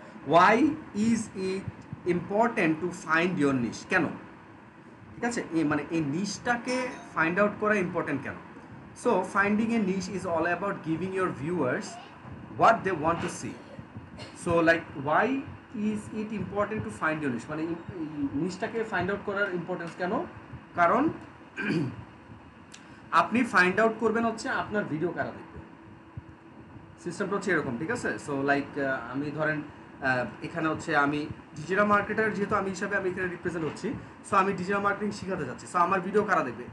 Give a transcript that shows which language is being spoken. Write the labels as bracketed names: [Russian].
[English] Why is it important to find your niche? [Bangla] কেন? ঠিক আছে, মানে এই নিশটাকে ফাইন্ড আউট করা ইম্পর্টেন্ট কেন? [English] So finding a niche is all about giving your viewers what they want to see. So like why is it important to find your niche? [Bangla] মানে নিশটাকে find out করার importance কেন? কারণ আপনি find out করবেন হচ্ছে আপনার video কারা দেখবে, সিস্টেমটা হচ্ছে এরকম। ঠিক আছে, সো লাইক আমি ধরেন এখানে হচ্ছে আমি ডিজিটাল মার্কেটার, যেহেতু আমি হিসাবে আমি এখানে রিপ্রেজেন্ট হচ্ছি, সো আমি ডিজিটাল মার্কেটিং শিখাতে যাচ্ছি। সো আমার ভিডিও কারা দেখবে?